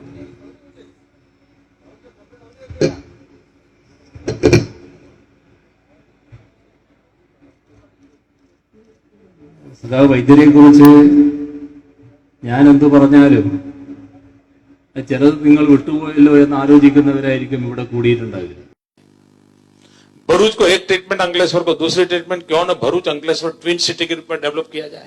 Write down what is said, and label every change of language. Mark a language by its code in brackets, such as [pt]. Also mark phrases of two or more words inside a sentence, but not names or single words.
[ml] സഖാവ് വൈദ്യരെ കുറിച്ച് ഞാൻ എന്ത് പറഞ്ഞാലും ചിലത് നിങ്ങൾ വിട്ടുപോയല്ലോ എന്ന് ആലോചിക്കുന്നവരായിരിക്കും ഇവിടെ കൂടിയിട്ടുണ്ടാവില്ല. [hi] भरूच को एक ट्रीटमेंट अंकलेश्वर को दूसरी ट्रीटमेंट क्यों न भरूच अंकलेश्वर [en] twin city [hi] के रूप में डेवलप किया जाए।